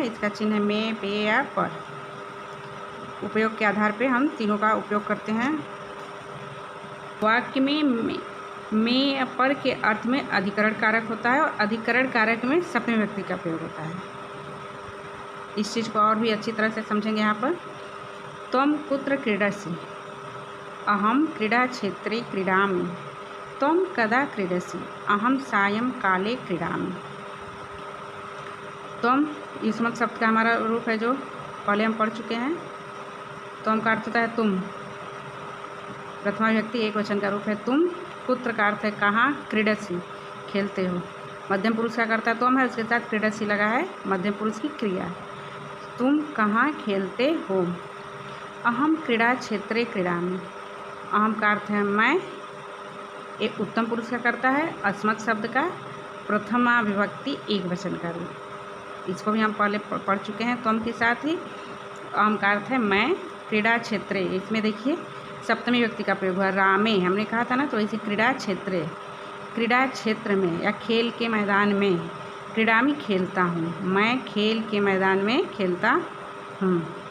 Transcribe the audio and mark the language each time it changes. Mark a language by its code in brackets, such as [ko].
[hi] इसका चिन्ह है में, पे या पर। उपयोग के आधार पर हम तीनों का उपयोग करते हैं। वाक्य में या पर के अर्थ में अधिकरण कारक होता है और अधिकरण कारक में सप्तमी व्यक्ति का प्रयोग होता है। इस चीज़ को और भी अच्छी तरह से समझेंगे यहाँ पर। [sa] त्वं कुत्र क्रीडसि, अहम क्रीडा क्षेत्रे क्रीडामि। त्वं कदा क्रीडसि, अहम सायं काले क्रीडामि। [hi] त्वं युष्मक शब्द का हमारा रूप है जो पहले हम पढ़ चुके हैं। त्वं का अर्थ होता है तुम। प्रथमा विभक्ति एक वचन का रूप है तुम। कुत्र का अर्थ है कहाँ, क्रीडसि खेलते हो। मध्यम पुरुष का करता है त्वं है, उसके साथ क्रीडसि लगा है मध्यम पुरुष की क्रिया। तुम कहाँ खेलते हो। [sa] अहम क्रीडा क्षेत्रे क्रीडामि। [hi] अहम का अर्थ है मैं, एक उत्तम पुरुष का करता है। अस्मत् शब्द का प्रथमा विभक्ति एक वचन का रूप, इसको भी हम पहले पढ़ चुके हैं त्वं के साथ ही। अहम का अर्थ है मैं, क्रीडा क्षेत्रे, इसमें देखिए सप्तमी व्यक्ति का प्रयोग हुआ रामे, हमने कहा था ना, तो इसे क्रीडा क्षेत्रे, क्रीडा क्षेत्र में या खेल के मैदान में, क्रीडामि खेलता हूँ, मैं खेल के मैदान में खेलता हूँ।